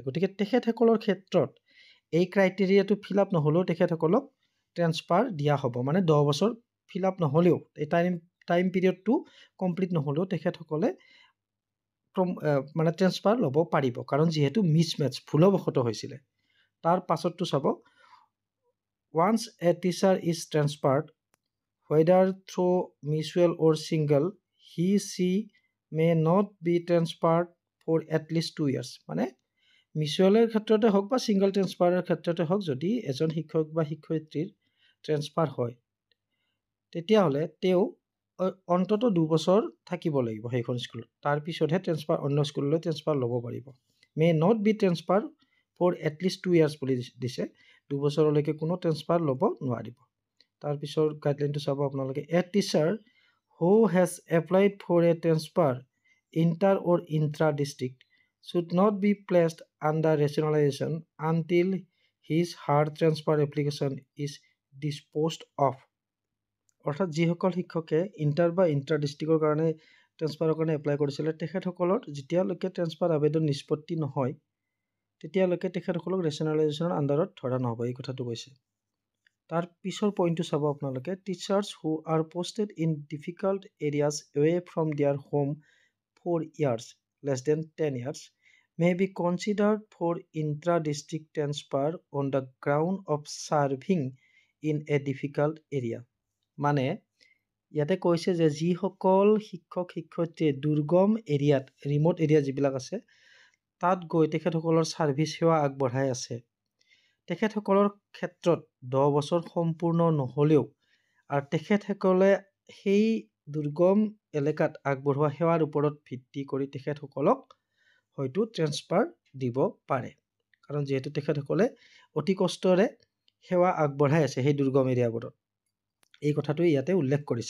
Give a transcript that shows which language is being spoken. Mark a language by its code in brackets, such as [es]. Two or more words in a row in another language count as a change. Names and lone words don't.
[as] গতিকে তেখেতসকলৰ ক্ষেত্ৰত এই ক্ৰাইটেৰিয়াটো [en] fill up [as] নহ'লেও তেখেতসকলক ট্ৰেন্সফাৰ দিয়া হ'ব। মানে 10 বছৰ [en] fill up [as] নহ'লেও এই [en] time periodটো complete [as] নহ'লেও তেখেতসকলে মানে ট্ৰেন্সফাৰ ল'ব পাৰিব, কাৰণ যিহেতু মিছমেচ ভুলবশত হৈছিলে। তাৰ পাছতটো চাব, [en] once a teacher is transferred whether through mutual or single he/she may not be transferred for at least 2 years। [as] মানে মিউচুৱেলৰ ক্ষেত্ৰতে হওক বা ছিংগল ট্ৰেন্সফাৰৰ ক্ষেত্ৰতে হওক, যদি এজন শিক্ষক বা শিক্ষয়িত্ৰীৰ ট্ৰেন্সফাৰ হয় তেতিয়াহ'লে তেওঁ অন্তত 2 বছৰ থাকিব লাগিব সেইখন স্কুলত, তাৰপিছতহে ট্ৰেন্সফাৰ অন্য স্কুললৈ ট্ৰেন্সফাৰ ল'ব পাৰিব। [en] may not be transfer for atleast 2 years [as] বুলি দিছে, 2 বছৰলৈকে কোনো ট্ৰেন্সফাৰ ল'ব নোৱাৰিব। তাৰপিছৰ গাইডলাইনটো চাব আপোনালোকে, [en] a teacher who has applied for a transfer inter or intra district should not be placed under rationalization until his/her transfer application is disposed of। [as] অৰ্থাৎ যিসকল শিক্ষকে ইণ্টাৰ বা ইণ্টাৰ ডিষ্ট্ৰিক্টৰ কাৰণে ট্ৰেন্সফাৰৰ কাৰণে এপ্লাই কৰিছিলে তেখেতসকলৰ যেতিয়ালৈকে ট্ৰেন্সফাৰ আবেদন নিষ্পত্তি নহয় তেতিয়ালৈকে তেখেতসকলক ৰেচনেলাইজেশ্যনৰ আণ্ডাৰত ধৰা নহ'ব, এই কথাটো কৈছে। তাৰ পিছৰ পইণ্টটো চাব আপোনালোকে, [en] teachers who are posted in difficult areas away from their home for years less than 10 years may be considered for intra-district transfer on the ground of serving in a difficult area। [as] মানে ইয়াতে কৈছে যে যিসকল শিক্ষক শিক্ষয়িত্ৰীয়ে দুৰ্গম এৰিয়াত, [en] remote area [as] যিবিলাক আছে তাত গৈ তেখেতসকলৰ ছাৰ্ভিচ সেৱা আগবঢ়াই আছে, তেখেতসকলৰ ক্ষেত্ৰত 10 বছৰ সম্পূৰ্ণ নহ'লেও আৰু তেখেতসকলে সেই দুৰ্গম এলেকাত আগবঢ়োৱা সেৱাৰ ওপৰত ভিত্তি কৰি তেখেতসকলক হয়তো ট্ৰেন্সফাৰ দিব পাৰে, কাৰণ যিহেতু তেখেতসকলে অতি কষ্টৰে সেৱা আগবঢ়াই আছে সেই দুৰ্গম এৰিয়াবোৰত, এই কথাটো ইয়াতে উল্লেখ কৰিছে।